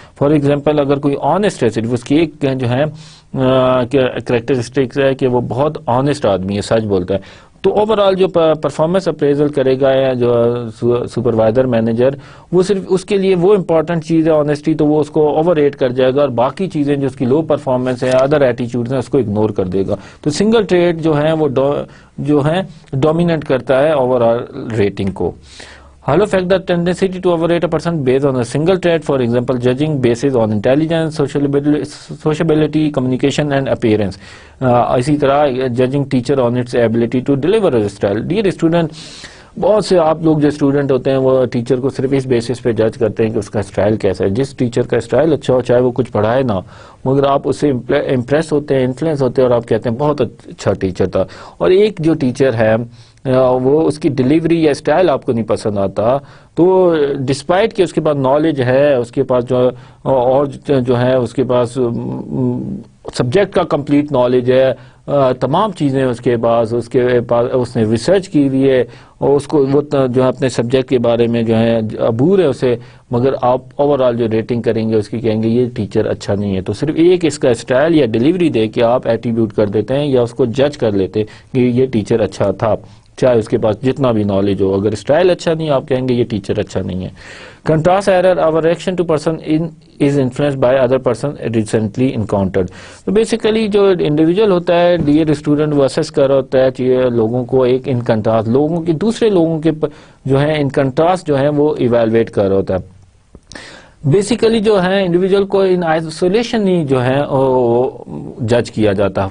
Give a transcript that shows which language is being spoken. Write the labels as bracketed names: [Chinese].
[Urdu] For example اگر کوئی honest ہے، صرف اس کی ایک جو ہے کریکٹرسٹکس ہے کہ وہ بہت آنےسٹ آدمی ہے، سچ بولتا ہے، تو اوور آل جو پرفارمنس اپریزل کرے گا یا جو سپروائزر مینیجر، وہ صرف اس کے لیے وہ امپورٹنٹ چیز ہے آنےسٹی، تو وہ اس کو اوور ریٹ کر جائے گا، اور باقی چیزیں جو اس کی لو پرفارمنس ہے، ادر ایٹیچیوڈز ہیں، اس کو اگنور کر دے گا. تو سنگل ٹریٹ جو ہے وہ جو ہے ڈومیننٹ کرتا ہے اوور آل ریٹنگ کو. [English] Halo affect the tendency to overrate a person based on a single trait, for example, judging basis on intelligence, sociability, communication and appearance. [Urdu] اسی طرح [English] judging teacher on its ability to deliver a style. Dear student, [Urdu] بہت سے آپ لوگ جو student ہوتے ہیں وہ ٹیچر کو صرف اس بیسس پہ جج کرتے ہیں کہ اس کا اسٹائل کیسا ہے. جس ٹیچر کا اسٹائل اچھا ہو، چاہے وہ کچھ پڑھائے نہ، مگر آپ اس سے امپریس ہوتے ہیں، انفلوئنس ہوتے ہیں، اور آپ کہتے ہیں بہت اچھا ٹیچر تھا. اور ایک جو ٹیچر ہے وہ اس کی ڈیلیوری یا اسٹائل آپ کو نہیں پسند آتا، تو ڈسپائٹ کہ اس کے پاس نالج ہے، اس کے پاس جو اور جو ہے اس کے پاس سبجیکٹ کا کمپلیٹ نالج ہے، تمام چیزیں اس کے پاس اس نے ریسرچ کی ہوئی ہے، اور اس کو وہ جو ہے اپنے سبجیکٹ کے بارے میں جو ہے عبور ہے اسے، مگر آپ اوور آل جو ریٹنگ کریں گے اس کی کہیں گے یہ ٹیچر اچھا نہیں ہے. تو صرف ایک اس کا اسٹائل یا ڈیلیوری دے کے آپ ایٹریبیوٹ کر دیتے ہیں یا اس کو جج کر لیتے ہیں کہ یہ ٹیچر اچھا تھا، چاہے اس کے پاس جتنا بھی نالج ہو. اگر اسٹائل اچھا نہیں، آپ کہیں گے یہ ٹیچر اچھا نہیں ہے. [English] Contrast error, our reaction to person is influenced by other person recently encountered. [Urdu] تو بیسیکلی جو انڈیویجول ہوتا ہے ڈیئر اسٹوڈنٹ، وہ اسیس کر رہا ہوتا ہے لوگوں کو ایک ان کنٹراسٹ، لوگوں کی دوسرے لوگوں کے جو ہے ان کنٹراسٹ جو ہے وہ ایویلویٹ کر رہا ہوتا ہے. بیسیکلی جو ہے انڈیویجول کو ان آئسولیشن ہی جو ہے جج کیا جاتا ہے.